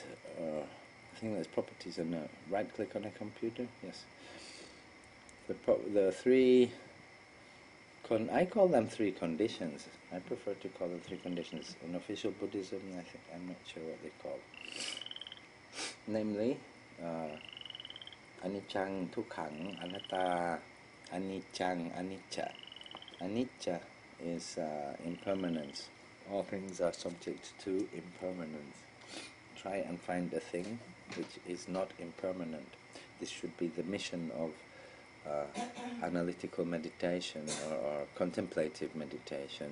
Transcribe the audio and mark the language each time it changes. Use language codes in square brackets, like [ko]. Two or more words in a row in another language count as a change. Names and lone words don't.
[en] I think there's properties on a right click on a computer. Yes. The three. I call them three conditions. I prefer to call them three conditions. In official Buddhism, I'm not sure what they call. Namely, [pi] anicchang, tukkhang, anatta, anicchang, anicca. [en] Anicca is impermanence. All things are subject to impermanence. Try and find a thing which is not impermanent. This should be the mission of analytical meditation or contemplative meditation.